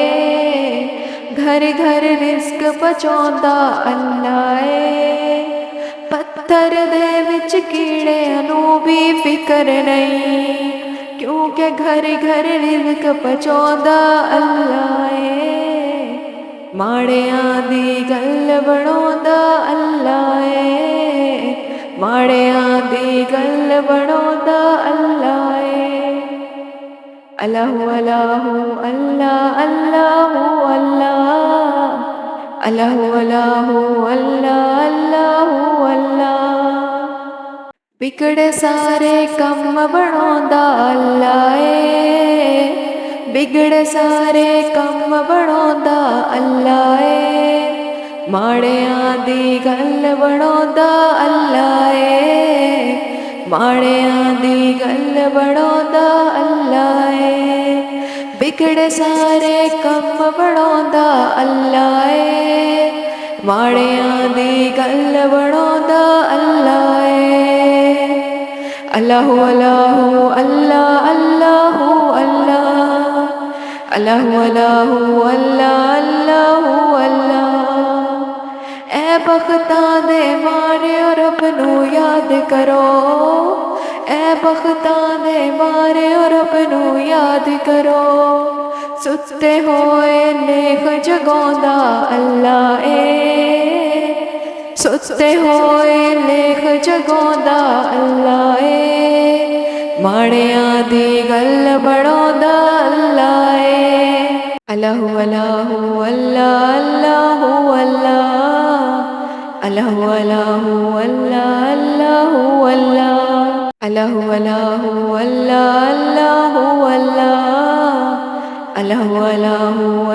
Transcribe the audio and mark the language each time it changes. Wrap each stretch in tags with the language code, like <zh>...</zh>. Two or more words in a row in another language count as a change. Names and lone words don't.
<pa>ਏ, ਘਰ ਘਰ ਰਿਜ਼ਕ ਪਹੁੰਚਾਂਦਾ ਅੱਲਾਹ ਏ, ਪੱਥਰ ਦੇ ਵਿਚ ਕੀੜੀਆਂ ਨੂੰ ਭੀ ਫ਼ਿਕਰ ਨਹੀਂ, ਕਿਉਂਕਿ ਘਰ ਘਰ ਰਿਜ਼ਕ ਪਹੁੰਚਾਂਦਾ ਅੱਲਾਹ ਏ, ਮਾੜਿਆਂ ਦੀ ਗੱਲ ਬੜੋਂਦਾ ਅੱਲਾਹ ਏ, ਮਾੜਿਆਂ ਦੀ ਗੱਲ ਬੜੋਂਦਾ ਅੱਲਾਹ ਏ।</pa> <ar>الله الله الله الله الله الله الله الله الله الله.</ar> <pa>ਬਿਗੜੇ ਸਾਰੇ ਕੰਮ ਬੜੋਂਦਾ ਅੱਲਾਹ ਏ, ਬਿਗੜੇ ਸਾਰੇ ਕੰਮ ਬੜੋਂਦਾ ਅੱਲਾਹ ਏ, ਮਾੜਿਆਂ ਦੀ ਗੱਲ ਬੜੋਂਦਾ ਅੱਲਾਹ ਏ, ਮਾੜਿਆਂ ਦੀ ਗੱਲ ਬੜੋਂਦਾ ਅੱਲਾਹ ਏ, ਬਿਗੜੇ ਸਾਰੇ ਕੰਮ ਬੜੋਂਦਾ ਅੱਲਾਹ ਏ, ਮਾੜਿਆਂ ਦੀ ਗੱਲ ਬੜੋਂਦਾ ਅੱਲਾਹ ਏ।</pa> <ar>الله الله الله الله الله الله الله الله الله الله.</ar> <pa>ਐ ਬਖ਼ਤਾਂ ਦੇ ਮਾਰੇ ਰੱਬ ਨੂੰ ਯਾਦ ਕਰੋ, ਐ ਬਖ਼ਤਾਂ ਦੇ ਮਾਰੇ ਰੱਬ ਨੂੰ ਯਾਦ ਕਰੋ, ਸੁੱਤੇ ਹੋਏ ਲੇਖ ਜਗੋਂਦਾ ਅੱਲਾਹ ਏ, ਸੁੱਤੇ ਹੋਏ ਲੇਖ ਜਗੋਂਦਾ ਅੱਲਾਹ ਏ, ਮਾੜਿਆਂ ਦੀ ਗੱਲ ਬੜੋਂਦਾ ਅੱਲਾਹ ਏ।</pa> <ar>الله الله الله الله الله الله الله الله الله الله الله الله الله الله الله الله الله</ar>